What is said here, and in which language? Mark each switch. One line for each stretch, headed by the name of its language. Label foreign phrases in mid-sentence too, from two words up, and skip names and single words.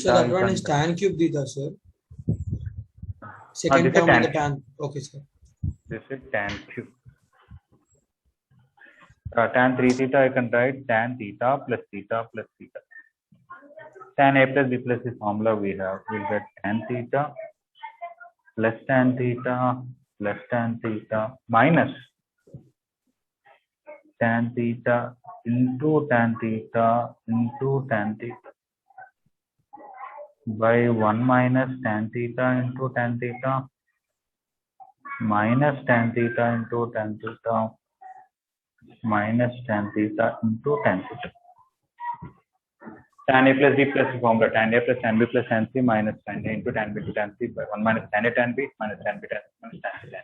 English: So that one is tan cube theta, sir. Second this is term tan of the tan. Okay, sir. This is tan cube. Tan 3 theta I can write tan theta plus theta plus theta. Tan a plus b plus c formula we have. We'll get tan theta plus tan theta plus tan theta minus tan theta into tan theta into tan theta by 1 minus tan theta into tan theta minus tan theta into tan theta minus tan theta into tan theta. Tan a plus b plus c formula, tan a plus tan b plus tan c minus tan a into tan b into tan c by 1 minus tan a tan b minus tan b tan c minus tan c tan.